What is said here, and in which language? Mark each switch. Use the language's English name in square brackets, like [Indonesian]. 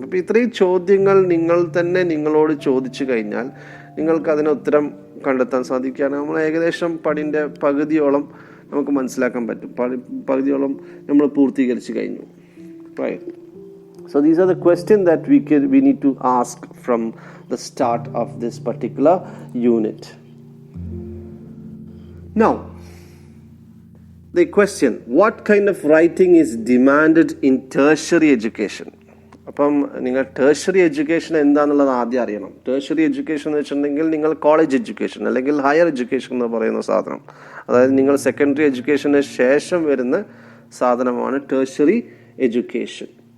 [Malayalam] അപ്പോൾ ഇത്രയും ചോദ്യങ്ങൾ നിങ്ങൾ തന്നെ നിങ്ങളോട് ചോദിച്ചു കഴിഞ്ഞാൽ നിങ്ങൾക്ക് അതിന് ഉത്തരം കണ്ടെത്താൻ സാധിക്കുകയാണ്. നമ്മൾ ഏകദേശം പടിൻ്റെ പകുതിയോളം നമുക്ക് മനസ്സിലാക്കാൻ പറ്റും. പകുതിയോളം നമ്മൾ പൂർത്തീകരിച്ച് കഴിഞ്ഞു. [English] Right. So these are the questions that we need to ask from the start of this particular unit. Now, the question, what kind of writing is demanded in tertiary education? [Malayalam] അപ്പം നിങ്ങൾ ടേർഷ്യറി എഡ്യൂക്കേഷൻ എന്താണെന്നുള്ളത് ആദ്യം അറിയണം. Tertiary education എന്ന് വെച്ചിട്ടുണ്ടെങ്കിൽ നിങ്ങൾ college education അല്ലെങ്കിൽ higher education എന്ന് പറയുന്ന സാധനം, അതായത് നിങ്ങൾ സെക്കൻഡറി എഡ്യൂക്കേഷന് ശേഷം വരുന്ന സാധനമാണ് ടേർഷ്യറി എഡ്യൂക്കേഷൻ.